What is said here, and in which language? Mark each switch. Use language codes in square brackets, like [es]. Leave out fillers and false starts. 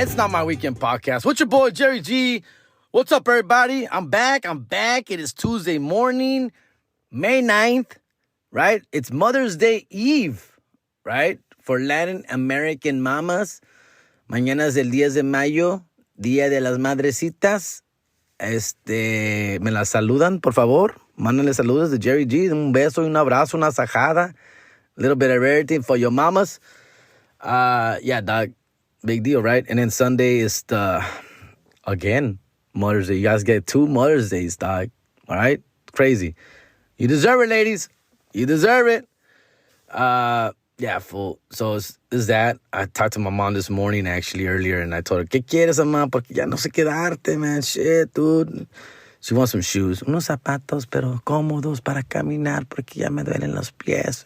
[en] It's not my weekend podcast. What's your boy, Jerry G? What's up, everybody? I'm back. It is Tuesday morning, May 9th, right? It's Mother's Day Eve, right? For Latin American mamas. [es] Mañana es el 10 de mayo, Día de las Madrecitas. Me las saludan, por favor. Mándenle saludos de Jerry G. Un beso, un abrazo, una sajada. [en] A little bit of everything for your mamas. Yeah, dog. Big deal, right? And then Sunday is again, Mother's Day. You guys get 2 Mother's Days, dog. All right? Crazy. You deserve it, ladies. You deserve it. Yeah, fool. So it's that. I talked to my mom this morning, actually, earlier, and I told her, ¿Qué quieres, mamá? Porque ya no sé quedarte, man. Shit, dude. She wants some shoes. [es] Unos zapatos, pero cómodos para caminar, porque ya me duelen los pies.